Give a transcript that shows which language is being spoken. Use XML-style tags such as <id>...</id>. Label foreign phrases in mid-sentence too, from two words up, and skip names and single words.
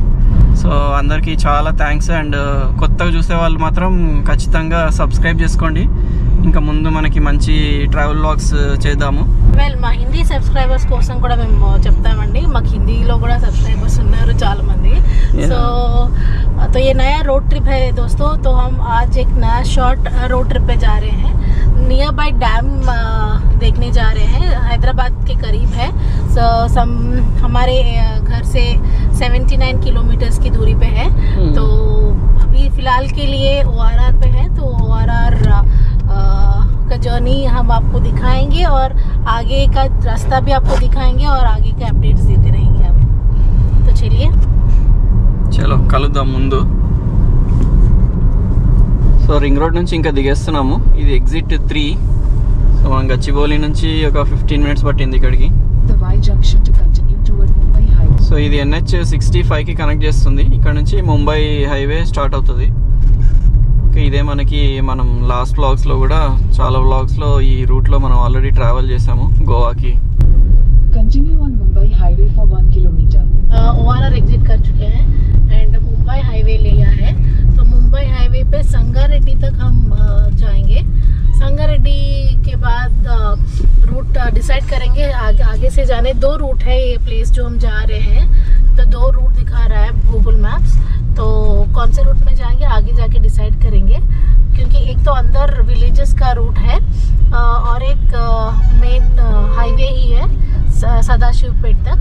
<te>సో అందరికీ చాలా థ్యాంక్స్. అండ్ కొత్తగా చూసే వాళ్ళు మాత్రం ఖచ్చితంగా సబ్స్క్రైబ్ చేసుకోండి. ఇంకా ముందు మనకి మంచి</te> <en>travel vlogs</en> <te>చేద్దాము. మా హిందీ సబ్స్క్రైబర్స్ కోసం కూడా మేము చెప్తామండి. మాకు హిందీలో కూడా సబ్స్క్రైబర్స్ ఉన్నారు చాలా మంది.</te> <hi>సో तो ये नया</hi> <en>road trip</en> <hi>है दोस्तों. तो हम आज एक नया</hi> <en>short road trip</en> <hi>पे जा रहे हैं.</hi> <en>near by</en> <hi>डैम देखने जा रहे हैं. हैदराबाद के करीब है. हमारे घर से 79 किलोमीटर्स की दूरी पे है. तो अभी फ़िलहाल के लिए ORR पे है. तो ORR का जर्नी हम आपको दिखाएंगे और आगे का रास्ता भी आपको दिखाएंगे और आगे के अपडेट्स देते रहेंगे आप. तो चलिए</hi> <te>చలో కలుద్దాం ముందు. సో రింగ్ రోడ్ నుంచి ఇంకా దిగేస్తున్నాము. ఇది ఎగ్జిట్ 3. సో మనం గచ్చిబౌలి నుంచి ఒక 15 minutes పట్టింది ఇక్కడికి. సో ఇది NH65కి కనెక్ట్ చేస్తుంది. ఇక్కడ నుంచి ముంబై హైవే స్టార్ట్ అవుతుంది. ఓకే, ఇదే మనం లాస్ట్ వ్లాగ్స్లో కూడా చాలా వ్లాగ్స్లో ఈ రూట్లో మనం</te> <en>already travel</en> <te>చేసాము గోవాకి.</te> <en>Continue on Mumbai Highway for 1 kilometer.</en> <hi>ORR एग्जिट कर चुके हैं एंड मुंबई हाईवे लिया है. तो मुंबई हाईवे पे संगारेड्डी तक हम जाएंगे. संगारेड्डी के बाद</hi> <en>route decide</en> <hi>करेंगे. आगे से जाने 2 रूट है ये प्लेस जो हम जा रहे हैं. तो 2 रूट दिखा रहा है गूगल मैप्स. तो कौन से रूट में जाएंगे आगे जाके डिसाइड करेंगे, क्योंकि एक तो अंदर विलेजेस का रूट है और एक</hi> <en>main highway</en> <hi>ही है सदाशिवपेट तक.</hi>